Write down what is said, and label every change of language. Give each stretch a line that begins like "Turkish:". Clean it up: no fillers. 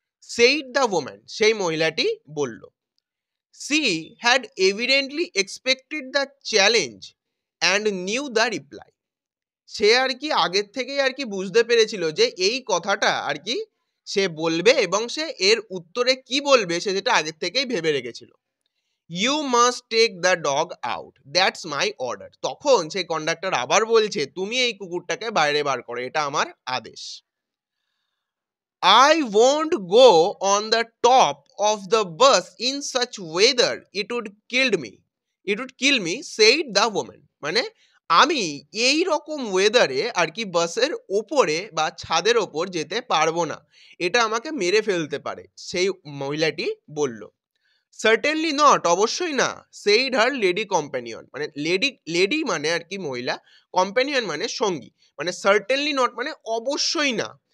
English: said the woman,
Bangla: সেই মহিলাটি বলল।
English: she had evidently expected the challenge and knew the reply,
Bangla: সে আর কি আগের থেকেই আর কি বুঝতে পেরেছিল যে এই কথাটা আর কি সে বলবে এবং সে এর উত্তরে কি বলবে সে যেটা আগের থেকেই ভেবে রেখেছিল।
English: you must take the dog out, that's my order,
Bangla: তখন সেই কন্ডাক্টর আবার বলছে তুমি এই কুকুরটাকে বাইরে বার করো, এটা আমার আদেশ।
English: I won't go on the top of the bus in such weather, it would kill me. It would kill me, said the woman.
Bangla: মানে আমি এই রকম ওয়েদারে আর কি বাসের ওপরে বা ছাদের ওপর যেতে পারবো না, এটা আমাকে মেরে ফেলতে পারে, সেই মহিলাটি বলল।
English: certainly not,
Bangla: অবশ্যই না,
English: said her lady companion
Bangla: মানে লেডি মানে আর কি মহিলা, কম্প্যানিয়ন মানে সঙ্গী, মানে সার্টেনলি নট মানে অবশ্যই না।